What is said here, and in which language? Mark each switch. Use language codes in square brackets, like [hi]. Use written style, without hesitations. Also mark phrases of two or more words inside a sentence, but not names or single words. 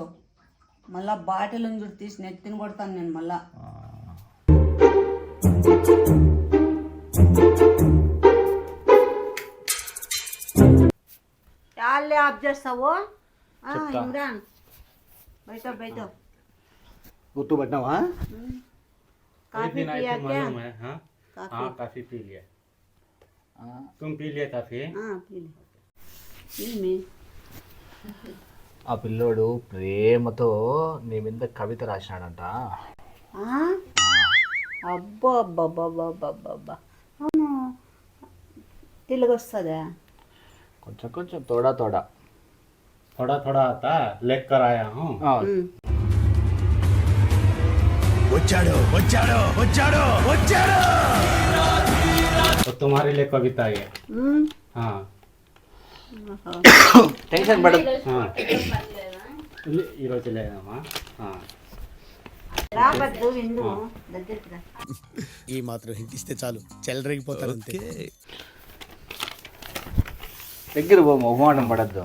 [te] మళ్ళా బాటిల్ ఉంది తీసి నెత్తిని కొడతాను నేను మళ్ళా. చాలే ఆఫ్ చేస్తావు ఇమ్రాన్, బయట గుర్తు పట్టినావా? [hi] काफी पिया क्या? हाँ काफी पी लिया. तुम पी लिया काफी? हाँ पी लिया. [te] ఆ పిల్లోడు ప్రేమతో నీ మీద కవిత రాసినాడంట. అబ్బా అబ్బా అవును, తెలుగు వస్తుందా? కొంచెం తోడా [hi] थोड़ा आता लेकर आया हूँ. [te] వచ్చాడు [hi] तो तुम्हारे लिए कविता है. हाँ [te] టెన్షన్ పడదు. ఈరోజు లేదమ్మా. రాబద్దు విందు దగ్గరికి రా. ఈ మాత్రం హిట్ ఇస్తే చాలు, చెలరేగిపోతారు అంతే. దగ్గర పో, మొహమాటం పడద్దు.